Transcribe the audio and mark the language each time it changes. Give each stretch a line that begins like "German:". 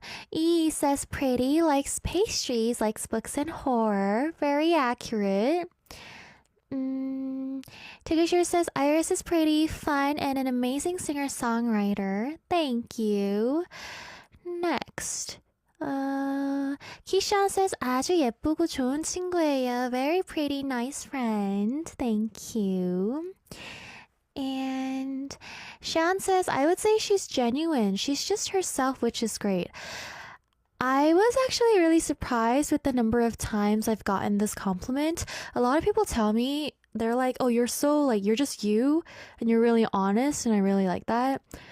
English: E says pretty, likes pastries, likes books and horror. Very accurate. Tigger says Iris is pretty, fun, and an amazing singer-songwriter. Thank you. Next. Kishan says
Korean: 아주 예쁘고 좋은 친구예요.
English: Very pretty, nice friend. Thank you. And Shan says, I would say she's genuine. She's just herself, which is great. I was actually really surprised with the number of times I've gotten this compliment. A lot of people tell me, they're like, oh, you're so like, you're just you and you're really honest, and I really like that.